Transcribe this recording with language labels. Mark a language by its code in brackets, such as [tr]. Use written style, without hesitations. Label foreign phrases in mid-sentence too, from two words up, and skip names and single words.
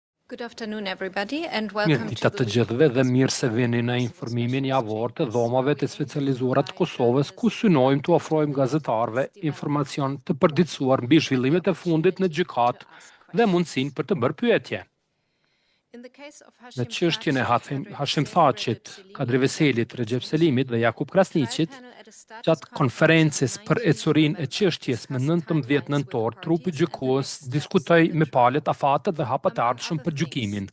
[en] Good afternoon, everybody, and [sq] Mirë [en] welcome [sq] dita [en] to [sq] të gjithëve dhe mirë se vini në informimin javor të dhomave të specializuara të Kosovës, ku synojmë të ofrojmë gazetarëve informacion të përditësuar mbi zhvillimet e fundit në gjykatë dhe mundësinë për të bërë pyetje. Në çështjen e Hashim Thaqit, Kadri Veselit, Recep Selimit dhe Jakub Krasniqit, gjatë konferencës për ecurinë e çështjes më 19 nëntor, trupi gjykues diskutoi me palët, afatet dhe hapat e ardhshëm për gjykimin.